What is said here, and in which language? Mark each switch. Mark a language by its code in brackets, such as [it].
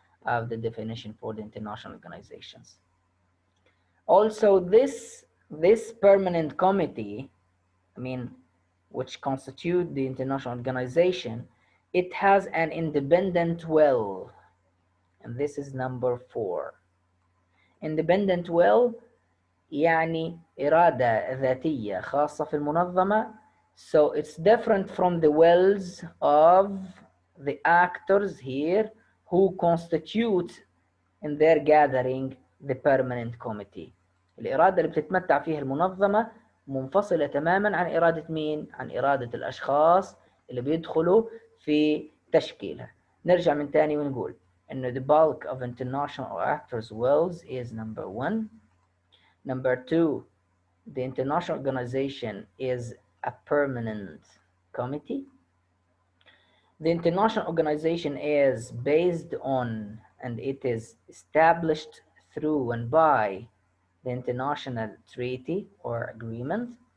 [en] of the definition for the international organizations. Also, this permanent committee, I mean, which constitute the international organization, it has an independent will, and this is number 4. Independent will [ar] يعني إرادة ذاتية خاصة في المنظمة. [en] So it's different from the wills of the actors here who constitute in their gathering the permanent committee. [ar] الإرادة اللي بتتمتع فيها المنظمة منفصلة تماما عن إرادة مين؟ عن إرادة الأشخاص اللي بيدخلوا في تشكيلها. نرجع من تاني ونقول إنه [en] the bulk of international actors' wills is number 1. Number 2, the international organization is a permanent committee. The international organization is based on and it is established through and by the international treaty or agreement.